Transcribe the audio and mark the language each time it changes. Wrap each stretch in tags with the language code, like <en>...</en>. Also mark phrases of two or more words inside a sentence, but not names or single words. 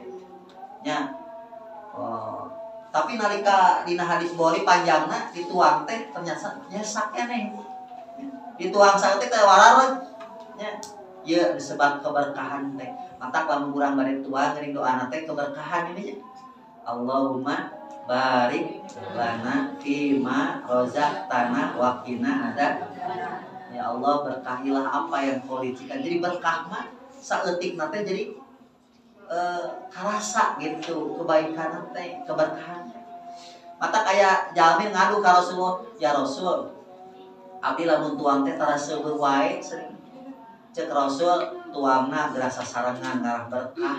<su>Nya. Tapi nalika dina hadis Bukhari panjangna dituang teh ternyata nyesak keneh. Dituang saeutik teh warareg. Nya. Ya disebut keberkahan teh. Mata lamun urang bade tuang geuning doana teh keberkahan ini.</su> <ar>اللهم بارك لنا فيما رزقتنا وقنا ادا.</ar> <id>Ya Allah, berkahilah apa yang Kau rizkikan.</id> <su>Jadi berkah mah saeutikna teh jadi karasa gitu kebaikan teh, keberkahan. Mata kayak jalmi ngadu ka Rasulullah,</su> <ar>يا رسول,</ar> <su>abdi lamun tuang teh tara seueur wae sering. Cek Rasul tuangna gerasa sarangan ngarah berkah.</su>